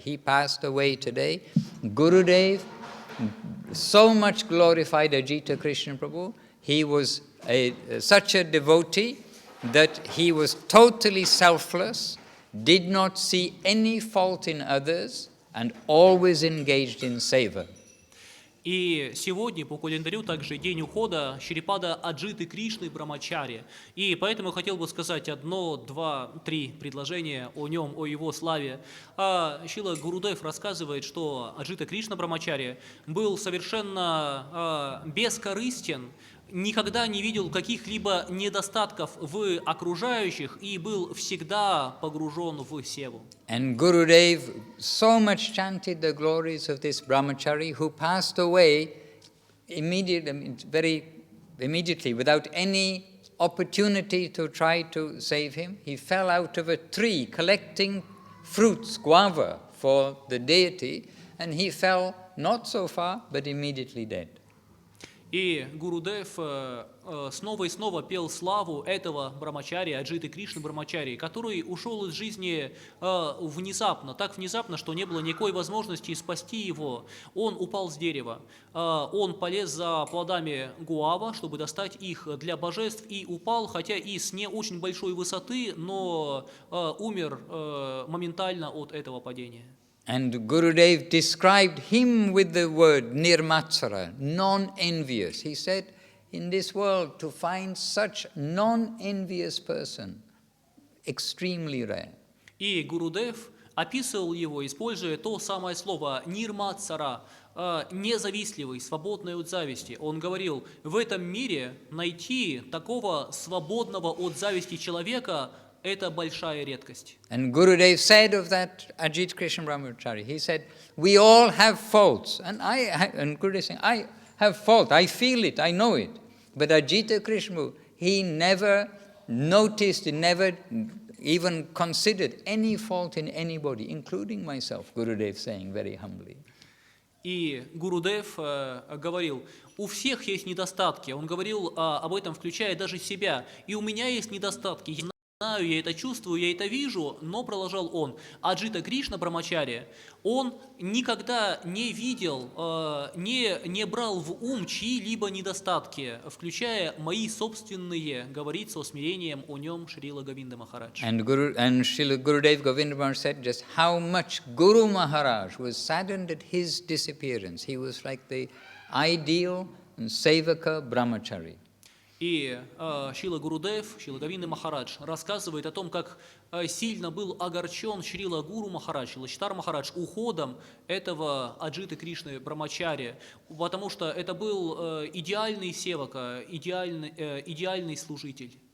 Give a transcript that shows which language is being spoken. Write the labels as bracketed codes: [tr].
[en] He passed away today. Gurudev so much glorified Ajita Krishna Prabhu. He was such a devotee that he was totally selfless, did not see any fault in others, and always engaged in seva. [ru] И сегодня по календарю также день ухода Шрипада Аджиты Кришны Брамачари. И поэтому я хотел бы сказать 1, 2, 3 предложения о нем, о его славе. Шрила Гурудев рассказывает, что Аджита Кришна Брамачари был совершенно бескорыстен, никогда не видел каких-либо недостатков в окружающих и был всегда погружен в севу. [en] And Gurudev so much chanted the glories of this brahmachari who passed away very immediately without any opportunity to try to save him. He fell out of a tree collecting fruits, guava, for the deity, and he fell not so far but immediately dead. [ru] И Гурудев снова и снова пел славу этого брамачари, Аджиты Кришны Брамачари, который ушел из жизни внезапно, так внезапно, что не было никакой возможности спасти его. Он упал с дерева, он полез за плодами гуава, чтобы достать их для божеств, и упал, хотя и с не очень большой высоты, но умер моментально от этого падения. [en] And Gurudev described him with the word nirmatsara, non-envious. He said, in this world, to find such non-envious person, extremely rare. [ru] И Гурудев описывал его, используя то самое слово «нирматсара», независтливый, свободный от зависти. Он говорил, в этом мире найти такого свободного от зависти человека – это большая редкость. [en] And Gurudev said of that Ajit Krishna Brahmachari, he said, we all have faults. And Gurudev saying, I have fault, I feel it, I know it. But Ajita Krishna, he never noticed, he never even considered any fault in anybody, including myself, Gurudev saying very humbly. [ru] И Гурудев говорил, у всех есть недостатки. Он говорил об этом, включая даже себя. И у меня есть недостатки. Я знаю, я это чувствую, я это вижу, но, продолжал он, Аджита Кришна Брамачари, он никогда не видел, не брал в ум чьи-либо недостатки, включая мои собственные, говорит со смирением о нем Шрила Говинда Махарадж. [en] And Srila Gurudev Govinda Maharaj said just how much Guru Maharaj was saddened at his disappearance. He was like the ideal Sevaka Brahmachari. [ru] И Шрила Гурудев, Шрила Говинда Махарадж рассказывает о том, как сильно был огорчен Шрила Гуру Махарадж, Лачитар Махарадж уходом этого Аджиты Кришны Брамачари, потому что это был идеальный севака, идеальный служитель.